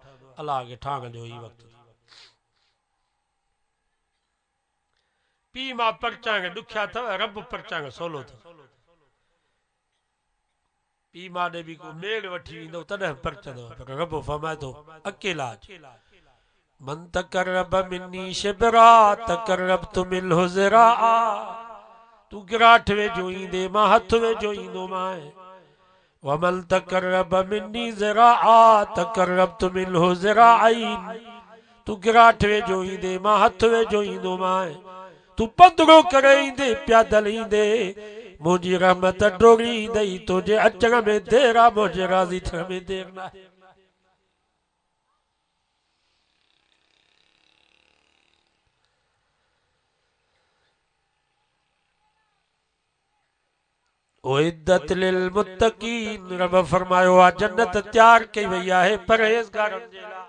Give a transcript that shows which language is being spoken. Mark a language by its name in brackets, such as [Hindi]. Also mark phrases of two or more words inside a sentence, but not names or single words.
[Sindhi] अल्लाह खे ठाहिण जो ही वक़्तु। पीउ मां परचाइण ॾुखिया अथव, रब परचाइण सवलो अथव। पीउ मां ॾे बि को मेड़ वठी वेंदो तॾहिं परचंदव, पर रब फरमाए थो अकेला [Arabic] من تقرب مني شبرا تقربت منه ذراعا, [Sindhi] तू गिराठ वेझो ईंदे मां हथ वेझो ईंदोमांइ। [Arabic] ومن تقرب مني ذراعا تقربت منه ذراعين, [Sindhi] तू गिराठ वेझो ईंदे मां हथ वेझो ईंदोमांइ। तू पंधरो करे ईंदे प्यादल ईंदे, मुंहिंजी रहमत डोरी ईंदई, तुंहिंजे अचण में देर आहे, मुंहिंजे राज़ी थियण में देर न आहे। [Arabic] أعدت للمتقين, [Sindhi] रब फरमायो आहे जन्नत तैयार कई वई आहे परहेज़गारनि जे लाइ।